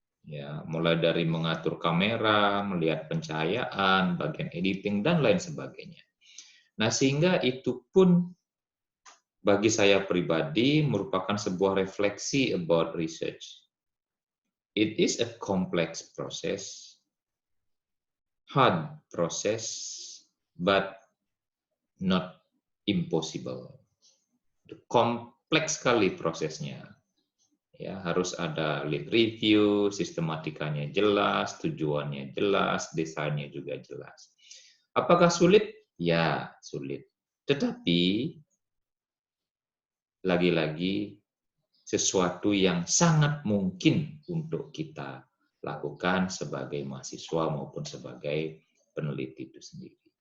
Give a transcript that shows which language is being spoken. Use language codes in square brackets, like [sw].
[id] Ya, mulai dari mengatur kamera, melihat pencahayaan, bagian editing, dan lain sebagainya. Nah, sehingga itu pun bagi saya pribadi merupakan sebuah refleksi about research. [en] It is a complex process, hard process, but not impossible. [id] Kompleks sekali prosesnya. Ya, harus ada lead review, sistematikanya jelas, tujuannya jelas, desainnya juga jelas. Apakah sulit? Ya, sulit. Tetapi lagi-lagi sesuatu yang sangat mungkin untuk kita lakukan sebagai mahasiswa maupun sebagai peneliti itu sendiri.